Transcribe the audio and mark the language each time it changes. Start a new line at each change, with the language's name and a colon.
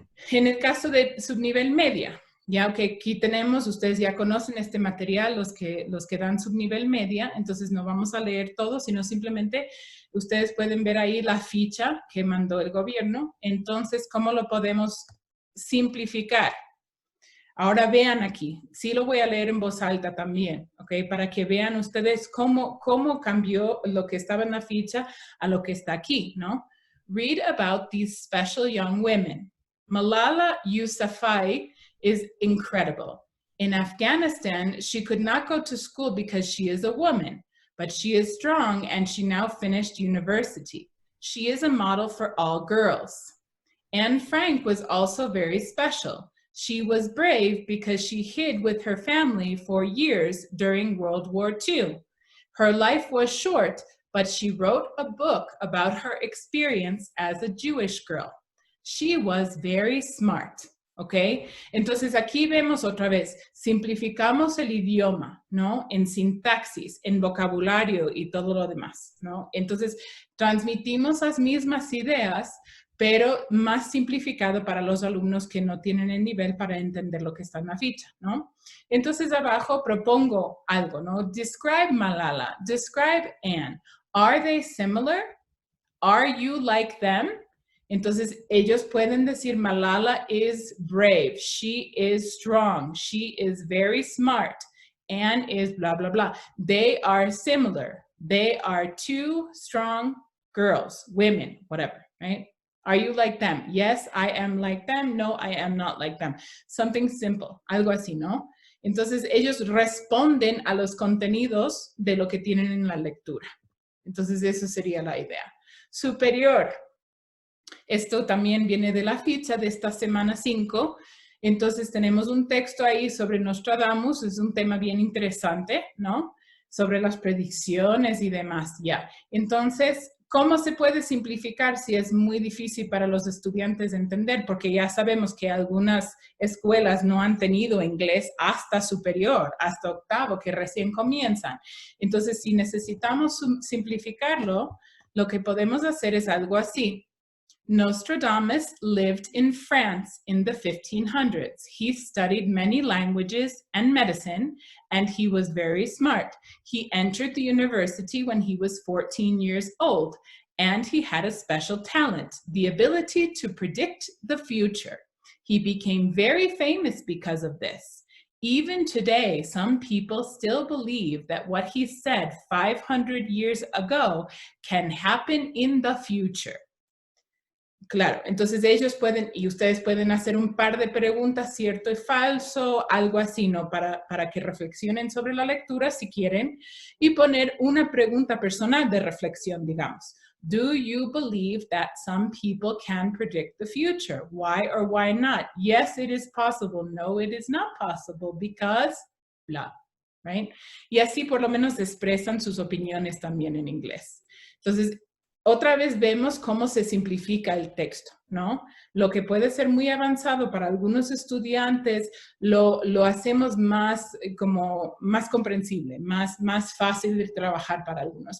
Spanish: En el caso de subnivel media, ya que aquí tenemos, ustedes ya conocen este material, los que dan subnivel media, entonces no vamos a leer todo, sino simplemente ustedes pueden ver ahí la ficha que mandó el gobierno. Entonces, ¿cómo lo podemos simplificar? Ahora vean aquí, sí lo voy a leer en voz alta también, ¿ok? Para que vean ustedes cómo cambió lo que estaba en la ficha a lo que está aquí, ¿no?
English: Read about these special young women. Malala Yousafzai is incredible. In Afghanistan, she could not go to school because she is a woman, but she is strong and she now finished university. She is a model for all girls. Anne Frank was also very special. She was brave because she hid with her family for years during World War II. Her life was short, but she wrote a book about her experience as a Jewish girl. She was very smart, ¿ok?
Spanish: Entonces aquí vemos otra vez, simplificamos el idioma, ¿no? En sintaxis, en vocabulario y todo lo demás, ¿no? Entonces transmitimos las mismas ideas, pero más simplificado para los alumnos que no tienen el nivel para entender lo que está en la ficha, ¿no? Entonces abajo propongo algo, ¿no?
English: Describe Malala, describe Anne. Are they similar? Are you like them?
Spanish: Entonces ellos pueden decir
English: Malala is brave, she is strong, she is very smart, Anne is blah, blah, blah. They are similar. They are two strong girls, women, whatever, right? Are you like them? Yes, I am like them. No, I am not like them. Something simple,
Spanish: algo así, ¿no? Entonces, ellos responden a los contenidos de lo que tienen en la lectura. Entonces, eso sería la idea. Superior. Esto también viene de la ficha de esta semana 5. Entonces, tenemos un texto ahí sobre Nostradamus. Es un tema bien interesante, ¿no? Sobre las predicciones y demás, ya. Entonces, ¿cómo se puede simplificar si es muy difícil para los estudiantes entender? Porque ya sabemos que algunas escuelas no han tenido inglés hasta superior, hasta octavo, que recién comienzan. Entonces, si necesitamos simplificarlo, lo que podemos hacer es algo así.
English: Nostradamus lived in France in the 1500s. He studied many languages and medicine, and he was very smart. He entered the university when he was 14 years old, and he had a special talent, the ability to predict the future. He became very famous because of this. Even today, some people still believe that what he said 500 years ago can happen in the future.
Spanish: Claro, entonces ellos pueden, y ustedes pueden hacer un par de preguntas, cierto y falso, algo así, ¿no? Para que reflexionen sobre la lectura si quieren, y poner una pregunta personal de reflexión, digamos.
English: Do you believe that some people can predict the future? Why or why not? Yes, it is possible. No, it is not possible because blah, right?
Spanish: Y así por lo menos expresan sus opiniones también en inglés. Entonces, otra vez vemos cómo se simplifica el texto, ¿no? Lo que puede ser muy avanzado para algunos estudiantes, lo hacemos más más comprensible, más fácil de trabajar para algunos.